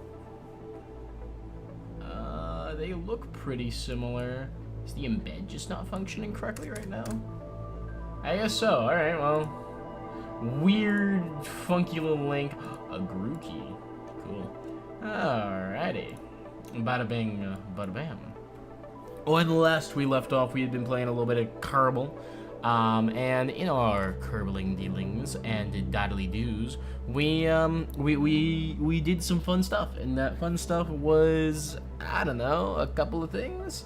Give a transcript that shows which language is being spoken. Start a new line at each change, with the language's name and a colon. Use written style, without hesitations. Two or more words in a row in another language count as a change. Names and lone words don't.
English: They look pretty similar. Is the embed just not functioning correctly right now? I guess so. All right, well. Weird, funky little link. A Grookey. Cool. Alrighty. Bada bing, bada bam. When last we left off, we had been playing a little bit of Kerbal. And in our Kerbling dealings and doddly doos, we did some fun stuff. And that fun stuff was, I don't know, a couple of things.